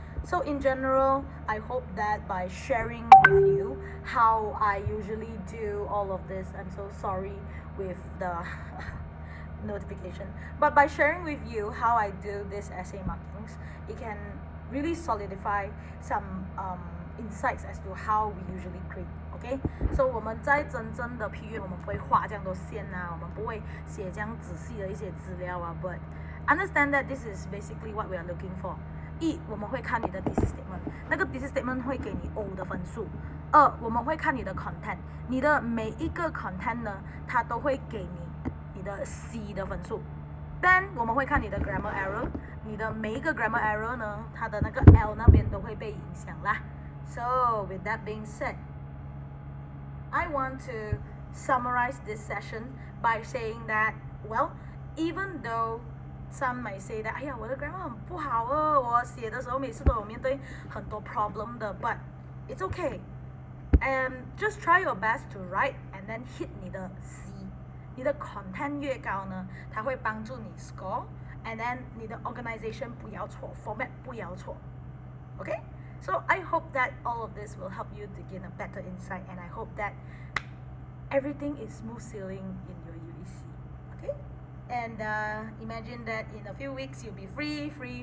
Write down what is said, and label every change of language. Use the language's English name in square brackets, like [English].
[English] So in general, I hope that by sharing with you how I usually do all of this, I'm so sorry with the notification, but by sharing with you how I do this essay markings, it can really solidify some insights as to how we usually grade. Okay, so [Chinese] 我们在真正的批阅我们不会画这样多线我们不会写这样仔细的一些资料 [English] but understand that this is basically what we are looking for. [Chinese] 一，我们会看你的 thesis statement， 那个 thesis statement 会给你 O 的分数。二，我们会看你的 content， 你的每一个 content 呢，它都会给你的 C 的分数。 [English] Then [Chinese] 我们会看你的 grammar error， 你的每一个 grammar error 呢，它的那个 L 那边都会被影响啦。 [English] So with that being said, I want to summarize this session by saying that, well, even though some might say that, [Chinese] 哎呀，我的 grammar 很不好哦，我写的时候每次都有面对很多 problem 的 [English] ，but it's okay. Just try your best to write and then hit [Chinese] 你的 [English] C。 [Chinese] 你的 content 越高呢，它会帮助你 score。 [English] And then [Chinese] 你的 organization 不要错 ，format 不要错。 [English] Okay? So I hope that all of this will help you to gain a better insight, and I hope that everything is smooth sailing in your UEC. Okay? And imagine that in a few weeks you'll be free.